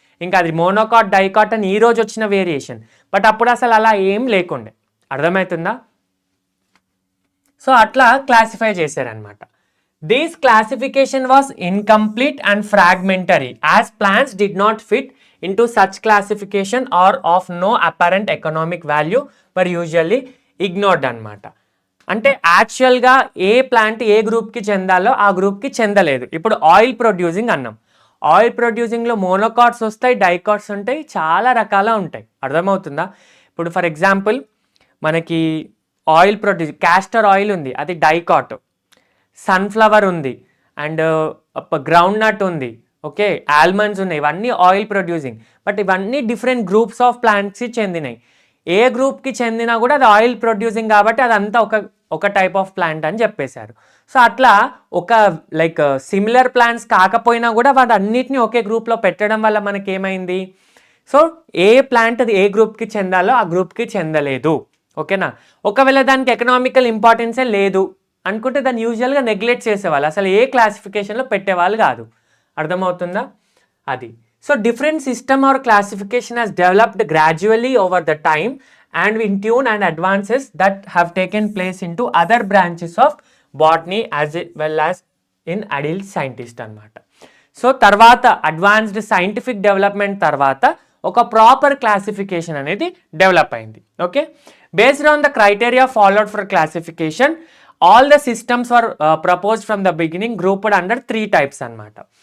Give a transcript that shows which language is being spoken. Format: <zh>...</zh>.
<te>ఇంకా అది monocot, dicot అని ఈరోజు వచ్చిన వేరియేషన్, బట్ అప్పుడు అసలు అలా ఏం లేకుండే. అర్థమవుతుందా? సో అట్లా క్లాసిఫై చేశారనమాట.</te> <en>this classification was incomplete and fragmentary as plants did not fit into such classification or of no apparent economic value were usually ignored</en> <te>అనమాట. అంటే యాక్చువల్గా ఏ ప్లాంట్ ఏ గ్రూప్కి చెందాలో ఆ గ్రూప్కి చెందలేదు. ఇప్పుడు ఆయిల్ ప్రొడ్యూసింగ్ అన్నాం. ఆయిల్ ప్రొడ్యూసింగ్లో మోనోకాట్స్ వస్తాయి, డైకాట్స్ ఉంటాయి, చాలా రకాల ఉంటాయి. అర్థమవుతుందా? ఇప్పుడు</te> <en>for example</en> <te>మనకి ఆయిల్ క్యాస్టర్ ఆయిల్ ఉంది, అది డైకాట్. సన్ఫ్లవర్ ఉంది అండ్ గ్రౌండ్ నట్ ఉంది, ఓకే, ఆల్మండ్స్ ఉన్నాయి, ఇవన్నీ ఆయిల్ ప్రొడ్యూసింగ్. బట్ ఇవన్నీ</te> <en>different groups of ప్లాంట్స్కి</en> <te>చెందినాయి. ఏ గ్రూప్కి చెందినా కూడా అది ఆయిల్ ప్రొడ్యూసింగ్ కాబట్టి అదంతా ఒక</te> <en>type of plant</en> <te>అని చెప్పేశారు. సో అట్లా ఒక</te> <en>like similar plants</en> <te>కాకపోయినా కూడా వాటి అన్నిటిని ఒకే గ్రూప్లో పెట్టడం వల్ల మనకి ఏమైంది, సో ఏ ప్లాంట్ అది ఏ గ్రూప్కి చెందాలో ఆ గ్రూప్కి చెందలేదు. ఓకేనా? ఒకవేళ దానికి ఎకనామికల్ ఇంపార్టెన్సే లేదు అనుకుంటే దాన్ని యూజువల్గా నెగ్లెక్ట్ చేసేవాళ్ళు, అసలు ఏ క్లాసిఫికేషన్లో పెట్టేవాళ్ళు కాదు. అర్థమవుతుందా? అది.</te> <en>so different system or classification has developed gradually over the time and in tune and advances that have taken place into other branches of botany as well as in adult scientist</en> <te>అనమాట. So తర్వాత advanced scientific development తర్వాత ఒక proper classification అనేది develop అయింది.</te> <en>okay, based on the criteria followed for classification all the systems are proposed from the beginning grouped under 3 types</en> <te>అనమాట.</te>